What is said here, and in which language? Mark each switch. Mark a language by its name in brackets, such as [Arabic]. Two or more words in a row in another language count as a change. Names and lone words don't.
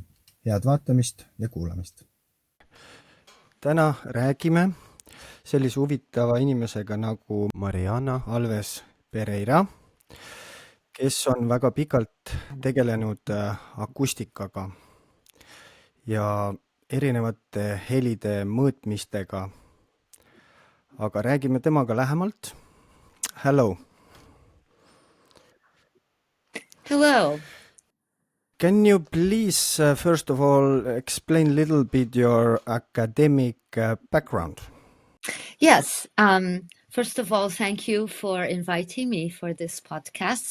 [Estonian] Head vaatamist ja kuulamist. Täna räägime sellise huvitava inimesega nagu Mariana Alves Pereira, kes on väga pikalt tegelenud akustikaga ja erinevate helide mõõtmistega. Aga räägime temaga lähemalt. [English] Hello. Hello. Can you please, first of all, explain a little bit your academic background? Yes. First of all, thank you for inviting me for this podcast.